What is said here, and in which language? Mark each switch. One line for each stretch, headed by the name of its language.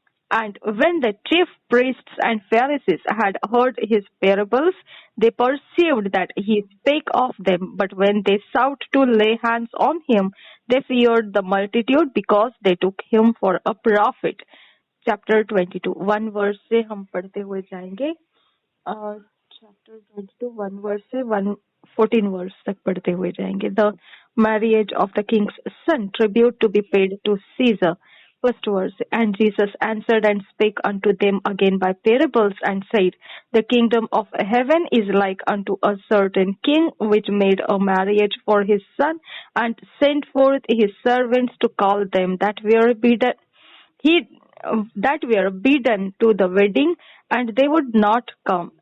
English: And when the chief priests and Pharisees had heard his parables, they perceived that he spake of them. But when they sought to lay hands on him, they feared the multitude, because they took him for a prophet.
Hindi: Chapter 22 1 verse से हम पढ़ते हुए जाएंगे। Chapter 22 1 verse से 14 verse तक पढ़ते हुए जाएंगे।
English: The marriage of the king's son, tribute to be paid to Caesar. First verse, and Jesus answered and spake unto them again by parables, and said, The kingdom of heaven is like unto a certain king, which made a marriage for his son, and sent forth his servants to call them that were bidden to the wedding, and they would not come.